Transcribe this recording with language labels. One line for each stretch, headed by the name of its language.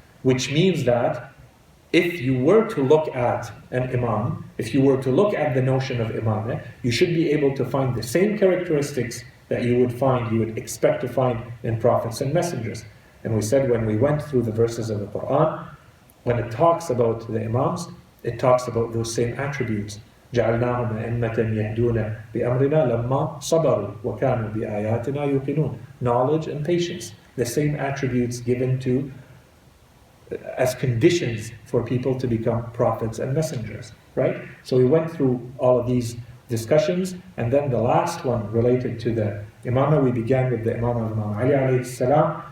English: Which means that if you were to look at an Imam, if you were to look at the notion of Imamah, you should be able to find the same characteristics that you would expect to find in prophets and messengers. And we said when we went through the verses of the Quran, when it talks about the Imams, it talks about those same attributes.
Arabic: جعلناهم أئمة يهدون بأمرنا لما صبروا وكانوا بآياتنا يوقنون.
English: Knowledge and patience, the same attributes given to as conditions for people to become prophets and messengers, right? So we went through all of these discussions, and then the last one related to the Imamah, we began with the Imam of Imam Ali alayhi salam.